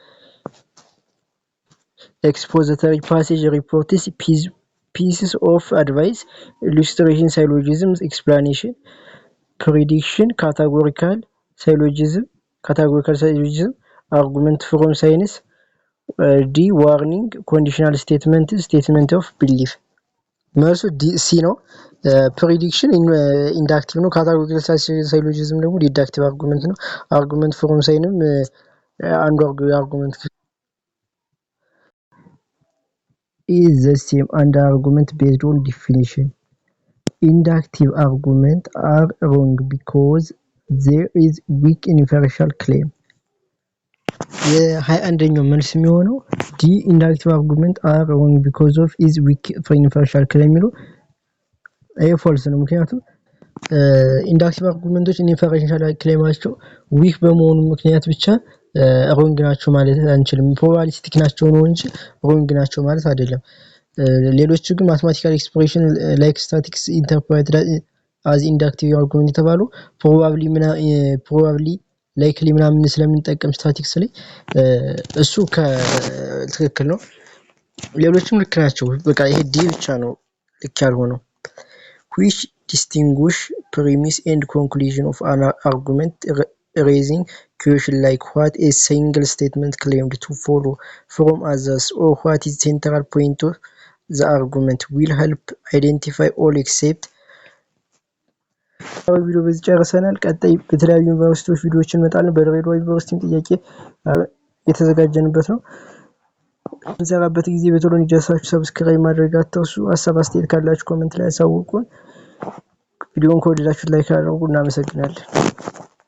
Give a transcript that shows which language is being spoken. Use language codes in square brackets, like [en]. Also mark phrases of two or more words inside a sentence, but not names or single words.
[en] expository passage reports pieces of advice, illustration, syllogism, explanation, prediction, categorical syllogism, argument from science, D warning, conditional statement, statement of belief። [am] መልሱ ዲ ሲ ነው። [en] prediction inductive [am] ነው። [en] categorical syllogism [am] ደግሞ [en] deductive argument [am] ነው። [en] argument from science [am] አንዱ አርጉመንት [en] is the same and argument based on definition. Inductive arguments are wrong because there is weak inferential claim. [am] የ21ኛው መልስ የሚሆነው [en] D inductive argument are wrong because of is weak inferential claim [am] የሚለው ይሄ ፎልስ ነው። ምክንያቱም [en] inductive arguments inferential claim weak [am] በመሆኑ ምክንያት ብቻ ሮንግ ናቸው ማለት አንችልም። ፕሮባቢሊስቲክ ናቸው ነው እንጂ ሮንግ ናቸው ማለት አይደለም። ሌሎቹ ግን [en] mathematical expression like statistics interpreted as inductive argument [am] የተባሉ [en] probably likely [am] ምናምን ስለምንጠቀም ስታቲክስ ላይ እሱ ትክክል ነው። ሌሎችም ልክ ናቸው። በቃ ይሄ ዲ ብቻ ነው ልክ ያልሆነው። [en] which distinguish premise and conclusion of an argument raising question like what a single statement claimed to follow from others or what is central point of the argument will help identify all except [am] ቪዲዮ በዚህ ጨርሰናል። ቀጣይ በተለያዩ ዩኒቨርሲቲዎች ቪዲዮዎችን እንመጣለን። በድሬዳዋ ዩኒቨርሲቲም ጥያቄ የተዘጋጀንበት ነው። እንሰራበት ጊዜ በቶሎ እንዲደርሳችሁ ሰብስክራይብ ማድረግ አትርሱ። ሀሳብ አስተያየት ካላችሁ ኮሜንት ላይ አሳውቁን። ቪዲዮውን ከወደዳችሁት ላይክ አድርጉ። እናመሰግናለን።